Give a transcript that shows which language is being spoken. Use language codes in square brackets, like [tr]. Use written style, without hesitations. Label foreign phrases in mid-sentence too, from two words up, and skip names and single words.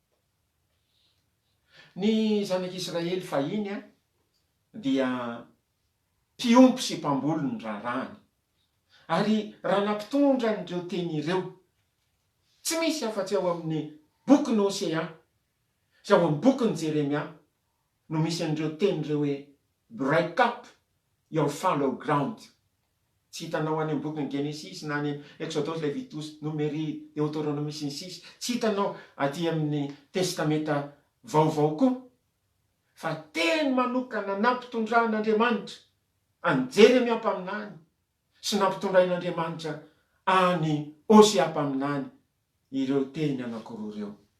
[mg] Ny zanak'Israely fahiny dia mpiompy sy mpambolo ny raharaany, ary raha nampitondra n'ireo teny ireo tsy misy afa-tsy ao amin'ny boky ny Osea sy ao amin'ny boky ny Jeremia no misy an'ireo teny ireo hoe [en] break up your fallow ground. [mg] Tsy hitanao any amin'ny boky ny Genesis na any Exodus, Levitus, Numeri, Deuteronomie sy ny sisa. Tsy hitanao aty amin'ny testamenta vaovao koa, fa teny manokana nampitondran'Andriamanitra any Jeremia mpaminany sy nampitondrain'Andriamanitra any Osea mpaminany ireo teny anankiroa ireo.